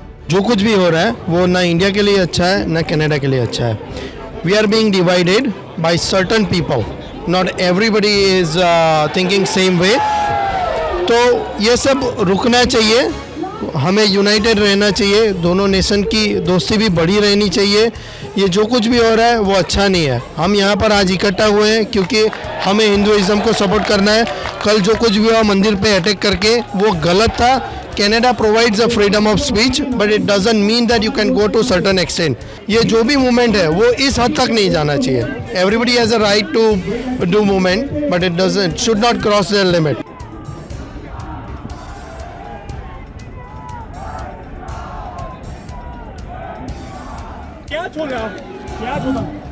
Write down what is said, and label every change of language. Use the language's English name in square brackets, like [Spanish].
[Hindi] जो कुछ भी हो रहा है वो ना इंडिया के लिए अच्छा है ना कनाडा के लिए अच्छा है। [English] We are being divided by certain people, not everybody is thinking same way. [Hindi] तो ये सब रुकना चाहिए, हमें यूनाइटेड रहना चाहिए, दोनों नेशन की दोस्ती भी बड़ी रहनी चाहिए। ये जो कुछ भी हो रहा है वो अच्छा नहीं है। हम यहाँ पर आज इकट्ठा हुए हैं क्योंकि हमें हिंदुइज़्म को सपोर्ट करना है। कल जो कुछ भी हुआ मंदिर पे अटैक करके वो गलत था। [English] Canada provides a freedom of speech, but it doesn't mean that you can go to certain extent. [Hindi] ये जो भी मूवमेंट है वो इस हद तक नहीं जाना चाहिए। [English] Everybody has a right to do movement, but it should not cross their limit. [Hindi] क्या छोड़ रहा क्या छोड़ा